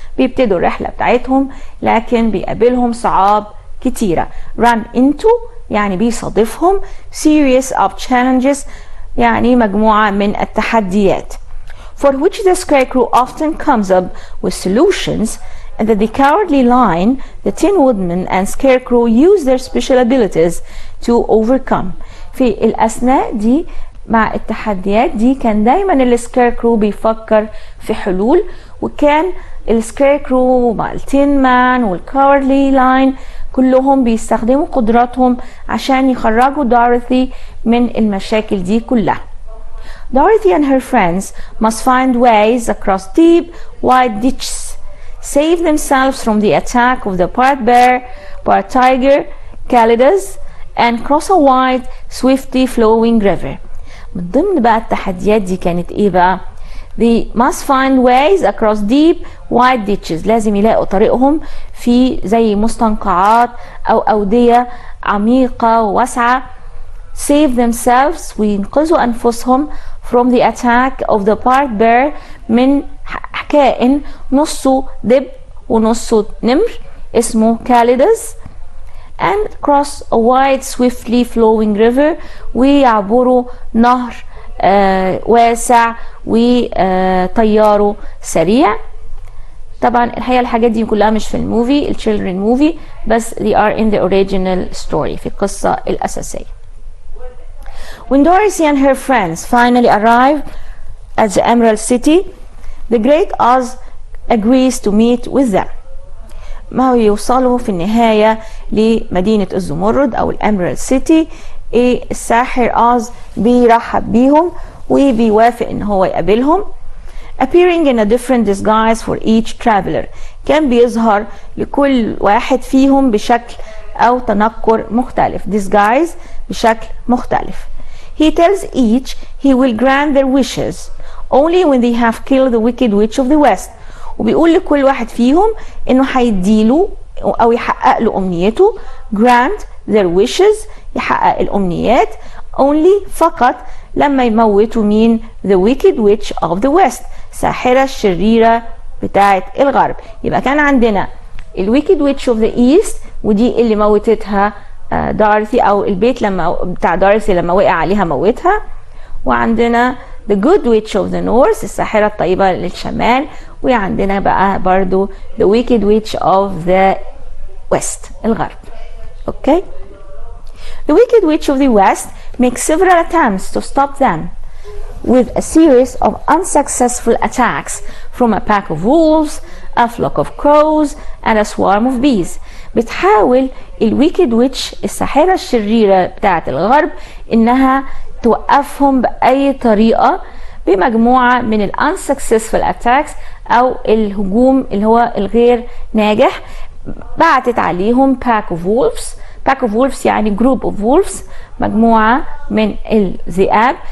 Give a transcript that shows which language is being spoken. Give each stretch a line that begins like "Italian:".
Arabic: بيبتدوا الرحلة بتاعتهم لكن بيقابلهم صعاب كتيرة. run into يعني بيصادفهم، series of challenges يعني مجموعة من التحديات.
English: for which the scarecrow often comes up with solutions, and that the cowardly lion, the tin woodman and scarecrow use their special abilities to overcome.
Arabic: في الأثناء دي مع التحديات دي كان دايما السكيركرو بيفكر في حلول، وكان السكيركرو مع التين مان والكاوردلي لاين كلهم بيستخدموا قدراتهم عشان يخرجوا دوريثي من المشاكل دي كلها.
English: Dorothy and her friends must find ways across deep, wide ditches, save themselves from the attack of the part bear, part tiger, calidus, and cross a wide, swiftly flowing river.
Arabic: من ضمن بقى التحديات دي كانت ايه بقى؟
English: They must find ways across deep, wide ditches.
Arabic: لازم يلاقوا طريقهم في زي مستنقعات أو أودية عميقة وواسعة.
English: Save themselves,
Arabic: وينقذوا أنفسهم
English: from the attack of the part bear,
Arabic: من كائن نصه دب ونصه نمر اسمه
English: calidus, and cross a wide, swiftly flowing river,
Arabic: ويعبروا نهر واسع وطياره سريع. طبعا الحقيقة الحاجات دي كلها مش في الموفي الchildren movie، بس
English: they are in the original story
Arabic: في القصة الأساسية.
English: When Dorothy and her friends finally arrive at the Emerald City, the Great Oz agrees to meet with them.
Arabic: ما هو يوصلوا في النهاية لمدينة الزمرد أو الأميرالد سيتي، الساحر أوز بيرحب بيهم وبيوافق إن هو يقابلهم.
English: appearing in a different disguise for each traveler،
Arabic: كان بيظهر لكل واحد فيهم بشكل أو تنكر مختلف. disguise بشكل مختلف.
English: he tells each he will grant their wishes only when they have killed the wicked witch of the west.
Arabic: وبيقول لكل واحد فيهم انه هيديله او يحقق له امنيته.
English: grant their wishes
Arabic: يحقق الامنيات only فقط لما يموتوا مين؟
English: the wicked witch of the west،
Arabic: ساحرة الشريرة بتاعة الغرب. يبقى كان عندنا ال
English: wicked witch of the east،
Arabic: ودي اللي موتتها دارثي، او البيت لما بتاع دارثي لما وقع عليها موتها. وعندنا
English: the good witch of the north،
Arabic: الساحرة الطيبة للشمال. وعندنا بقى برضو
English: the wicked witch of the west،
Arabic: الغرب. okay.
English: The wicked witch of the west makes several attempts to stop them with a series of unsuccessful attacks from a pack of wolves, a flock of crows, and a swarm of bees.
Arabic: بتحاول الويكد ويتش الساحرة الشريرة بتاعة الغرب انها توقفهم بأي طريقة بمجموعة من ال
English: unsuccessful attacks
Arabic: أو الهجوم اللي هو الغير ناجح. بعتت عليهم
English: pack of wolves. pack of wolves يعني group of wolves،
Arabic: مجموعة من الذئاب.